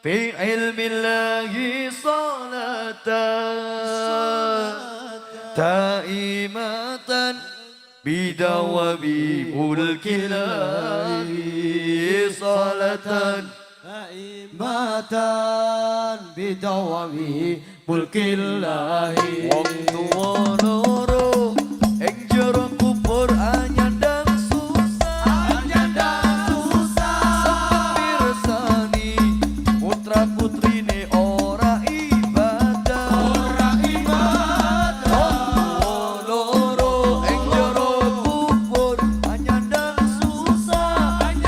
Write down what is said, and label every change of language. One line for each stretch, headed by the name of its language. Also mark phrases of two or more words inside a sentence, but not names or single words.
Arabic: في علم الله صلاة دائمة بدوام ملك الله صلاة دائمة بدوام ملك الله.
Javanese: wong tuwa loro ing jero kubur anyandang susah mirsani putra putrine ora ibadah wong tuwa loro ing jero kubur anyandang susah